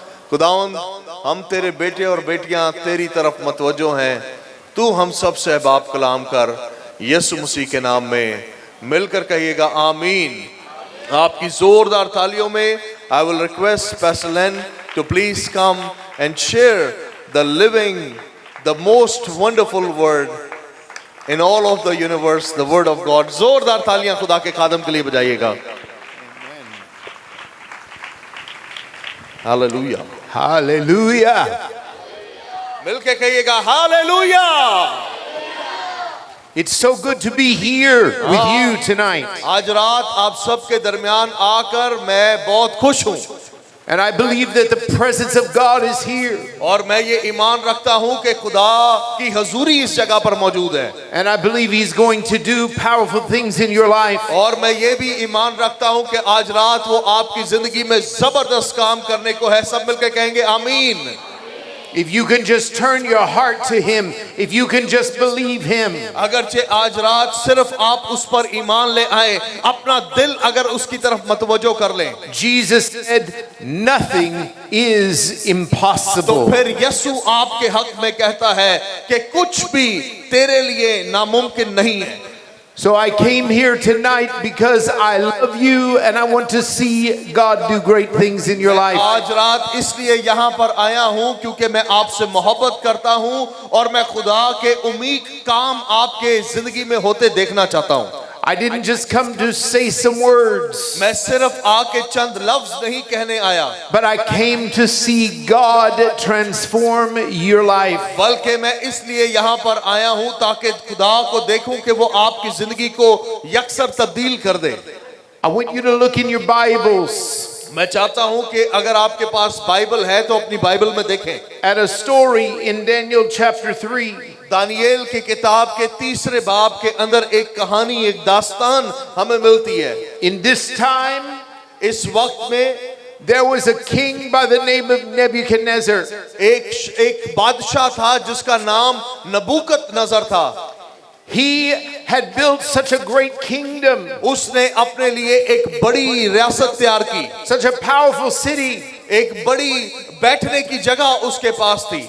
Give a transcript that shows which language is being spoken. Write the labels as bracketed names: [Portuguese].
[Hindi] खुदावंद, हम तेरे बेटे और बेटियां तेरी तरफ मतवज्जो हैं। तू हम सब से बाप कलाम कर, यीशु मसीह के नाम में। मिलकर कहिएगा आमीन। आपकी जोरदार तालियों में [English] I will request Pastor Len to please come and share the living, the most wonderful word in all of the universe, the word of God. [Hindi] जोरदार तालियां खुदा के खादम के लिए बजाइएगा। [English] Hallelujah. Hallelujah. [Hindi] मिलके कहिएगा hallelujah. [English] It's so good to be here with you tonight. [Hindi] आज रात आप सबके दरमियान आकर मैं बहुत खुश हूँ। [English] And I believe that the presence of God is here. [Hindi] और मैं ये ईमान रखता हूँ कि खुदा की हजूरी इस जगह पर मौजूद है। [English] And I believe He's going to do powerful things in your life. [Hindi] और मैं ये भी ईमान रखता हूँ कि आज रात वो आपकी जिंदगी में जबरदस्त काम करने को है। सब मिलकर कहेंगे आमीन। [English] If you can just turn your heart to Him, if you can just believe Him. [Hindi] अगरचे आज रात सिर्फ आप उस पर ईमान ले आए, अपना दिल अगर उसकी तरफ मतवज्जो कर लें। [English] Jesus said, nothing is impossible. [Hindi] तो फिर यीशु आपके हक में कहता है कि कुछ भी तेरे लिए नामुमकिन नहीं है। [English] So I came here tonight because I love you and I want to see God do great things in your life. [Hindi] आज रात इसलिए यहाँ पर आया हूँ क्योंकि मैं आपसे मोहब्बत करता हूँ और मैं खुदा के उम्मीद काम आपके जिंदगी में होते देखना चाहता हूँ। [English] I didn't just come to say some words, [Hindi] मैं सिर्फ आके चंद लफ्ज नहीं कहने आया, [English] but I came to see God transform your life. [Hindi] बल्कि मैं इसलिए यहाँ पर आया हूँ ताकि खुदा को देखूं कि वो आपकी जिंदगी को यकसर तब्दील कर दे। [English] I want you to look in your Bibles [Hindi] मैं चाहता हूँ कि अगर आपके पास बाइबल है तो अपनी बाइबल में देखें। [English] at a story in Daniel chapter 3. [Hindi] Daniel की किताब के 3 बाब के अंदर एक कहानी, एक दास्तान हमें मिलती है। [English] In this time, [Hindi] इस वक्त में [English] there was a king by the name of Nebuchadnezzar. [Hindi] एक बादशाह था जिसका नाम नबूकत नजर था। [English] He had built such a great kingdom, [Hindi] उसने अपने लिए एक बड़ी रियासत तैयार की, [English] such a powerful city, [Hindi] एक बड़ी बैठने की जगह उसके पास थी,